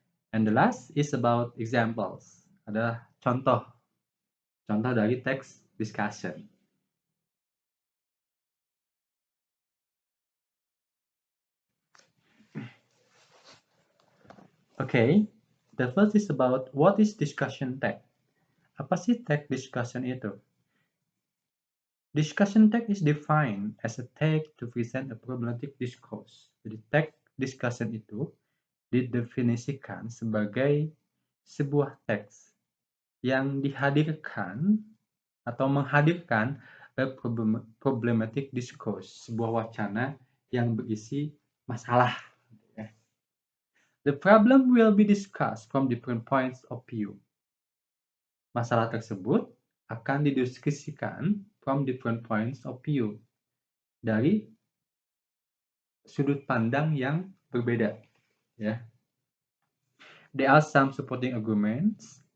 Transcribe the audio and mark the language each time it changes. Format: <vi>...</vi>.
<en>And the last is about examples.</en> <id>Ada contoh dari text discussion.</id> <en>Okay, the first is about what is discussion text.</en> <id>Apa sih text discussion itu?</id> <en>Discussion text is defined as a text to present a problematic discourse.</en> <id>Jadi text discussion itu didefinisikan sebagai sebuah teks yang dihadirkan atau menghadirkan</id> <en>a problematic discourse,</en> <id>sebuah wacana yang berisi masalah.</id> <en>The problem will be discussed from different points of view.</en> <id>Masalah tersebut akan didiskusikan</id> <en>from different points of view,</en> <id>dari sudut pandang yang berbeda. Ya.</id> <en>There are some supporting arguments.</en>